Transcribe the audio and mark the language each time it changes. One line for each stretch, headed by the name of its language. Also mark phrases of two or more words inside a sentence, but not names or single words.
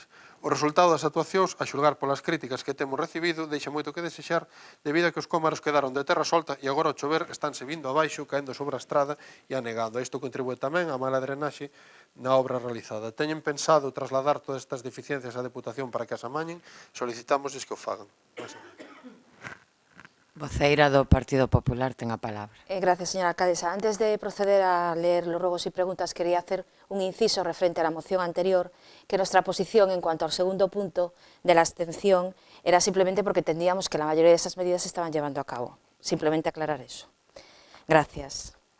Galician: O resultado das actuacións, a xulgar polas críticas que temos recibido, deixa moito que desexar, debido a que os cómaros quedaron de terra solta e agora ao chover estánse vindo abaixo, caendo sobre a estrada e anegando. Isto contribúe tamén á mala drenaxe na obra realizada. Teñen pensado trasladar todas estas deficiencias á Deputación para que as amañen, solicitamos que o fagan. Voceira do Partido Popular ten a palabra.
Spanish: Gracias, señora alcaldesa. Antes de proceder a leer los ruegos y preguntas, quería hacer un inciso referente a la moción anterior, que nuestra posición en cuanto al segundo punto de la abstención era simplemente porque entendíamos que la mayoría de esas medidas se estaban llevando a cabo. Simplemente aclarar eso. Gracias.